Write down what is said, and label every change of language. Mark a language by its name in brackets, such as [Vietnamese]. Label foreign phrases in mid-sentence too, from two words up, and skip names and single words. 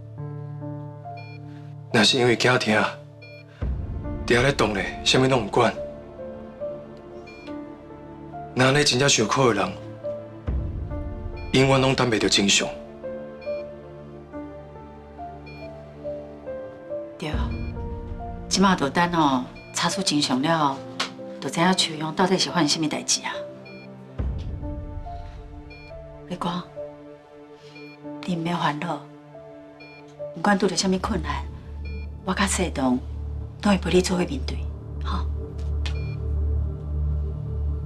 [Min Nan Chinese] 若是因为惊疼，伫遐咧动咧，啥物拢毋管，那安尼真正想苦的人，永远拢等袂到真相。对，即马就等哦，查出真相了后，就知影秋阳到底是发生什么代志啊？月光，你毋免烦恼，不管拄着什么困难，我甲世东都会陪你做伙面对，吼。